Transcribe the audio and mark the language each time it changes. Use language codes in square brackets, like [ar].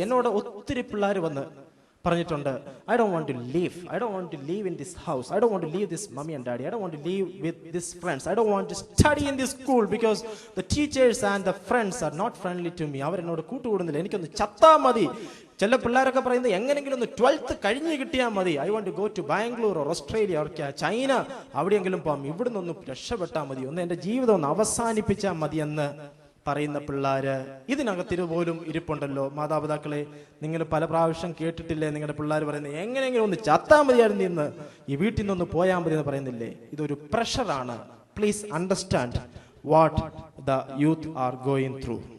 [ml] എന്നോട് ഒത്തിരി പിള്ളേർ വന്ന് പറഞ്ഞിട്ടുണ്ട്, [en] I don't want to live in this house. I don't want to leave this mommy and daddy. I don't want to live with these friends. I don't want to study in this school because the teachers and the friends are not friendly to me. [ml] അവർ എന്നോട് കൂട്ടുകൂടുന്നില്ല. എനിക്കൊന്ന് ചത്താ മതി. ചില പിള്ളേരൊക്കെ പറയുന്നത് എങ്ങനെങ്കിലും ഒന്ന് 12th കഴിഞ്ഞ് കിട്ടിയാൽ മതി. [en] I want to go to Bangalore or Australia or China. [ml] അവിടെയെങ്കിലും പോകാം. ഇവിടുന്ന് ഒന്ന് രക്ഷപ്പെട്ടാൽ മതി. ഒന്ന് എൻ്റെ ജീവിതം ഒന്ന് അവസാനിപ്പിച്ചാൽ മതി എന്ന് പറയുന്ന പിള്ളേര് ഇതിനകത്തിരുപോലും ഇരിപ്പുണ്ടല്ലോ. മാതാപിതാക്കളെ, നിങ്ങൾ പല പ്രാവശ്യം കേട്ടിട്ടില്ലേ നിങ്ങളുടെ പിള്ളേർ പറയുന്നത് എങ്ങനെയെങ്കിലും ഒന്ന് ചത്താ മതിയായിരുന്നു, ഇന്ന് ഈ വീട്ടിൽ നിന്നൊന്ന് പോയാൽ മതി എന്ന് പറയുന്നില്ലേ? ഇതൊരു പ്രഷറാണ്. [en] Please understand what the youth are going through.